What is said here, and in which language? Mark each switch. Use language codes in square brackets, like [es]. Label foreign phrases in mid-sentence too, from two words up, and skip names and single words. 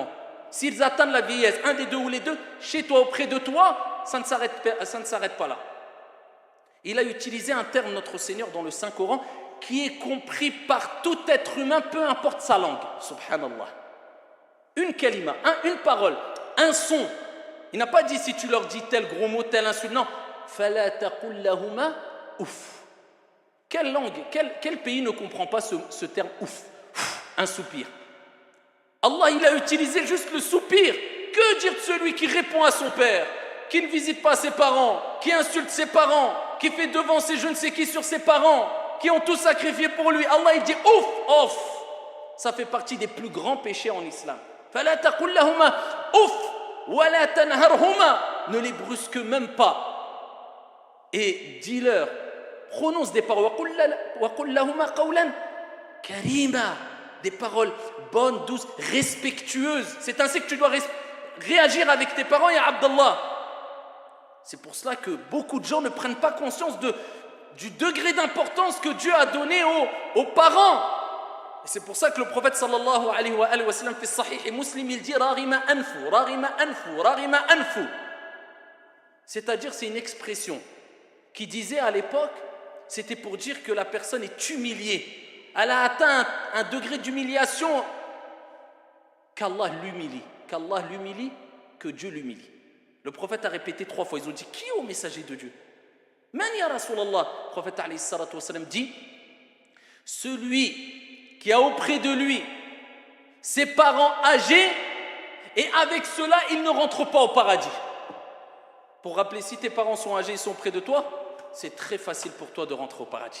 [fr] S'ils atteignent la vieillesse, un des deux ou les deux, chez toi, auprès de toi, ça ne s'arrête pas là. Il a utilisé un terme, notre Seigneur, dans le Saint-Coran, qui est compris par tout être humain, peu importe sa langue. [ar] سبحان الله. [fr] Une kalima, une parole, un son. Il n'a pas dit si tu leur dis tel gros mot, tel insulte. Non. [ar] فلا تقل لهما أف. [fr] Quelle langue, quel pays ne comprend pas ce terme ouf? Un soupir. Allah, il a utilisé juste le soupir. Que dire de celui qui répond à son père, qui ne visite pas ses parents, qui insulte ses parents, qui fait devancer je ne sais qui sur ses parents, qui ont tout sacrifié pour lui? Allah, il dit ouf, ouf. Ça fait partie des plus grands péchés en islam. [ar] فلا تقل لهما أف ولا تنهرهما. [fr] Ne les brusque même pas. Et dis-leur, prononce des paroles. [ar] وقل لهما قولا كريما. [fr] Des paroles bonnes, douces, respectueuses. C'est ainsi que tu dois réagir avec tes parents, [ar] يا عبد الله. [fr] C'est pour cela que beaucoup de gens ne prennent pas conscience du degré d'importance que Dieu a donné aux parents. Et c'est pour ça que le prophète [ar] صلى الله عليه وسلم [fr] fait sahih et muslim, il dit [ar] رغم أنف رغم أنف رغم أنف. [fr] C'est-à-dire, c'est une expression qui disait à l'époque, c'était pour dire que la personne est humiliée. Elle a atteint un degré d'humiliation qu'Allah l'humilie, que Dieu l'humilie. Le prophète a répété 3 fois. Ils ont dit, qui est au messager de Dieu? [ar] من يا رسول الله. [fr] Le prophète [ar] عليه الصلاة والسلام [fr] dit, celui qui a auprès de lui ses parents âgés et avec cela il ne rentre pas au paradis. Pour rappeler, si tes parents sont âgés et sont près de toi, c'est très facile pour toi de rentrer au paradis.